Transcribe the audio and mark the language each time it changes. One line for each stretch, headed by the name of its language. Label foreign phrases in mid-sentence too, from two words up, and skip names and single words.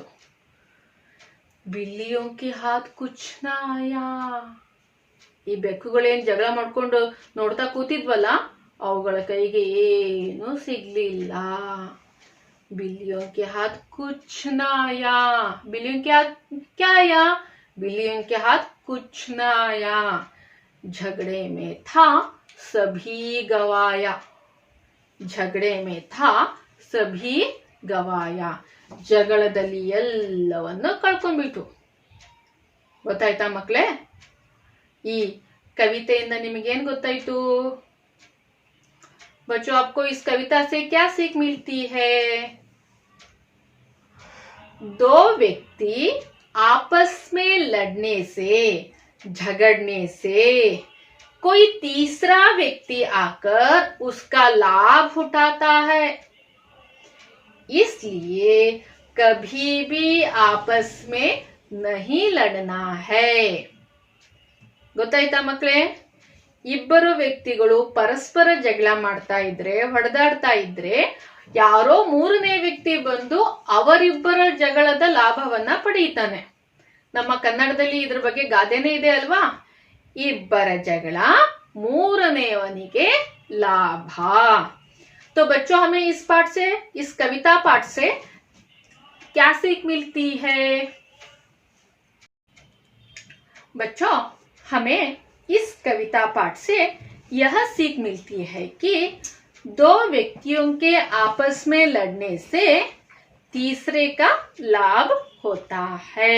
Hindi: बिल्लियों की हाथ कुछ ना आया.
Kannada: ಈ ಬೆಕ್ಕುಗಳೇನ್ ಜಗಳ ಮಾಡ್ಕೊಂಡು ನೋಡ್ತಾ ಕೂತಿದ್ವಲ್ಲ, ಅವುಗಳ ಕೈಗೆ ಏನು ಸಿಗ್ಲಿಲ್ಲ.
Hindi: बिल्लियों के हाथ कुछ ना आया. बिल्लियों के हाथ क्या आया? बिल्लियों के हाथ कुछ न आया. झगड़े में था सभी गवाया. झगड़े में था सभी गवाया.
Kannada: ಜಗಳದಲ್ಲಿ ಎಲ್ಲವನ್ನು ಕಳ್ಕೊಂಡ್ಬಿಟ್ಟು. ಗೊತ್ತಾಯ್ತಾ ಮಕ್ಕಳೇ? ಈ ಕವಿತೆಯಿಂದ ನಿಮಗೇನ್ ಗೊತ್ತಾಯ್ತು?
Hindi: बच्चों, आपको इस कविता से क्या सीख मिलती है? दो व्यक्ति आपस में लड़ने से, झगड़ने से कोई तीसरा व्यक्ति आकर उसका लाभ उठाता है. इसलिए कभी भी आपस में नहीं लड़ना है.
Kannada: ಗೊತ್ತಾಯ್ತಾ ಮಕ್ಕಳೇ? ಇಬ್ಬರು ವ್ಯಕ್ತಿಗಳು ಪರಸ್ಪರ ಜಗಳ ಮಾಡ್ತಾ ಇದ್ರೆ, ಹೊಡೆದಾಡ್ತಾ ಇದ್ರೆ, ಯಾರೋ ಮೂರನೇ ವ್ಯಕ್ತಿ ಬಂದು ಅವರಿಬ್ಬರ ಜಗಳದ ಲಾಭವನ್ನ ಪಡೆಯುತ್ತಾನೆ. ನಮ್ಮ ಕನ್ನಡದಲ್ಲಿ ಇದ್ರ ಬಗ್ಗೆ ಗಾದೆನೇ ಇದೆ ಅಲ್ವಾ? ಇಬ್ಬರ ಜಗಳ ಮೂರನೆಯವನಿಗೆ ಲಾಭ.
Hindi: तो बच्चों, हमें इस पाठ से, इस कविता पाठ से क्या सीख मिलती है? बच्चों, हमें इस कविता पाठ से यह सीख मिलती है कि दो व्यक्तियों के आपस में लड़ने से तीसरे का लाभ होता है.